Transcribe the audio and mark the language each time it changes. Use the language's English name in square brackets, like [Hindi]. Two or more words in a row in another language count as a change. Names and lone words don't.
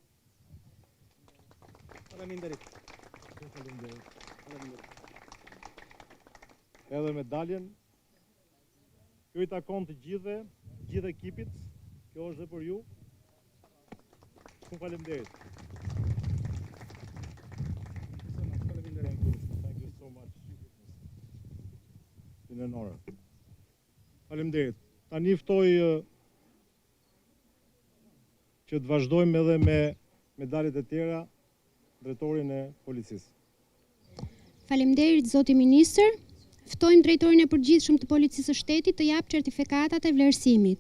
[Albanian] Edhe medaljen, kjo i takon të gjithë ekipit, kjo është dhe për ju. Shumë faleminderit. [English] Thank you so much. It's an honor. [Albanian] Faleminderit. Tani ftoj që të vazhdojmë edhe me medaljet e tjera drejtorin e policisë. Faleminderit zoti ministër. Ftojmë drejtorin e përgjithshëm të Policisë së Shtetit të japë certifikatat e vlerësimit.